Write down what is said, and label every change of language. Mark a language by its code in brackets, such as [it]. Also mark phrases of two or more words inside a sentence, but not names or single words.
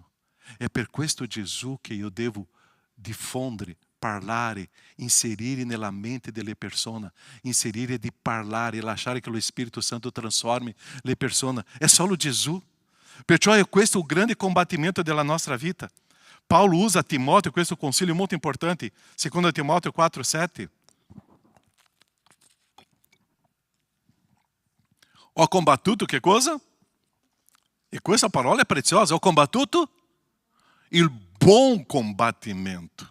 [it] È per questo Gesù che io devo diffondere, parlare, inserire nella mente delle persone, inserire di parlare e lasciare che lo Spirito Santo trasformi le persone. È solo Gesù. Perciò è questo il grande combattimento della nostra vita. Paulo usa a Timóteo questo consiglio molto importante, 2 Timóteo 4,7. Ho combattuto che cosa? E questa parola è preziosa. Ho combattuto il buon combattimento.